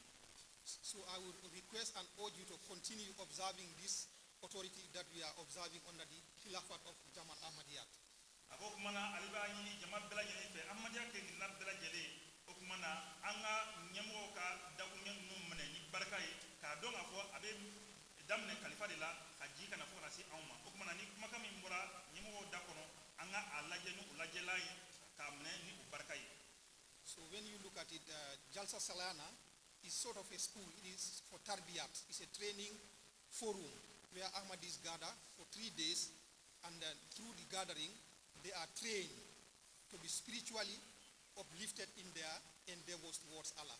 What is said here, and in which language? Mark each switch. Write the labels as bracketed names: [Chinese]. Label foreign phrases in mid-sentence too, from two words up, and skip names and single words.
[English] So I would request and urge you to continue observing this authority that we are observing under the Khilafat of Jamaat Ahmadiyat. [Bambara] a ko kuma na ale b'a ɲini jama bɛɛ lajɛlen fɛ ahmadiya kelen-kelenna bɛɛ lajɛlen o kuma na an ka ɲɛmɔgɔw ka dakuɲɛ ninnu minɛ ni barika ye k'a dɔn k'a fɔ a bɛ daminɛ kalifa de la ka jigin ka na fo ka na se anw ma o kuma na ni kumakan min bɔra ɲɛmɔgɔw da kɔnɔ an ka a lajɛ ni o lajɛlan ye k'a minɛ ni o barika ye. [English] So when you look at it, Jalsa Salana is sort of a school. It is for Tarbiyat. It's a training forum where Ahmadis gather for 3 days, and through the gathering, they are trained to be spiritually uplifted in their endeavors towards Allah.